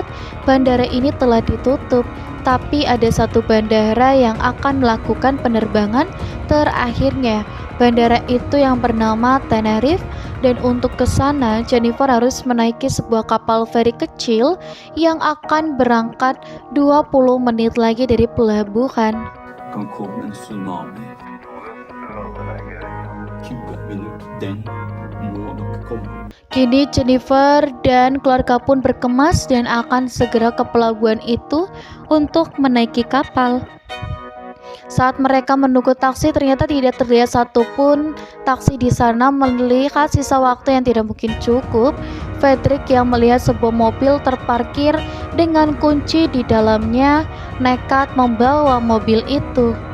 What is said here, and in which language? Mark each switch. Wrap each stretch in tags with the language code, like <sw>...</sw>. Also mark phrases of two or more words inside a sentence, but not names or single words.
<id>Bandara ini telah ditutup, tapi ada satu bandara yang akan melakukan penerbangan terakhirnya. Bandara itu yang bernama Tenerife, dan untuk ke sana Jennifer harus menaiki sebuah kapal feri kecil yang akan berangkat 20 menit lagi dari pelabuhan.</id> <da>Kan komme en tsunami. 20 minutter, den må nok komme.</da> <id>Kini Jennifer dan keluarga pun berkemas dan akan segera ke pelabuhan itu untuk menaiki kapal. Saat mereka menunggu taksi, ternyata tidak terlihat satupun taksi di sana. Melihat sisa waktu yang tidak mungkin cukup, Frederick yang melihat sebuah mobil terparkir dengan kunci di dalamnya nekat membawa mobil itu.</id>